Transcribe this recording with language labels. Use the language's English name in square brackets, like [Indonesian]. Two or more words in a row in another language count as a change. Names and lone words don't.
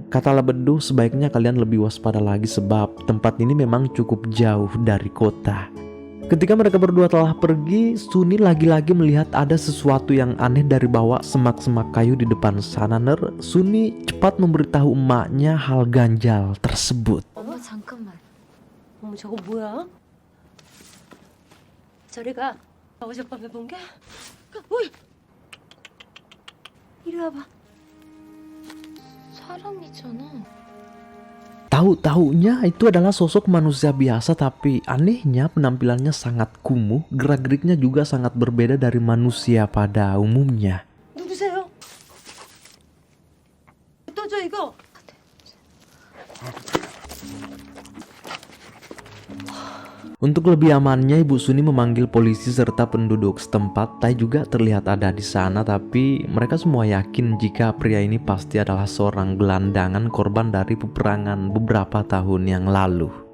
[Indonesian] Kata Labedu, sebaiknya kalian lebih waspada lagi sebab tempat ini memang cukup jauh dari kota. Ketika mereka berdua telah pergi, Suni lagi-lagi melihat ada sesuatu yang aneh dari bawah semak-semak kayu di depan sana. Suni cepat memberitahu emaknya hal ganjal tersebut. [Korean] 어머 잠깐만. 어머 저거 뭐야? 저리 가. 어젯밤에 본 게? 어이! 이리 와봐. 사람이잖아. [Indonesian] Tahu-taunya itu adalah sosok manusia biasa, tapi anehnya penampilannya sangat kumuh, gerak-geriknya juga sangat berbeda dari manusia pada umumnya. [Korean] 누구세요? 떠줘 이거. [Indonesian] Untuk lebih amannya, Ibu Suni memanggil polisi serta penduduk setempat. Tai juga terlihat ada di sana, tapi mereka semua yakin jika pria ini pasti adalah seorang gelandangan korban dari peperangan beberapa tahun yang lalu.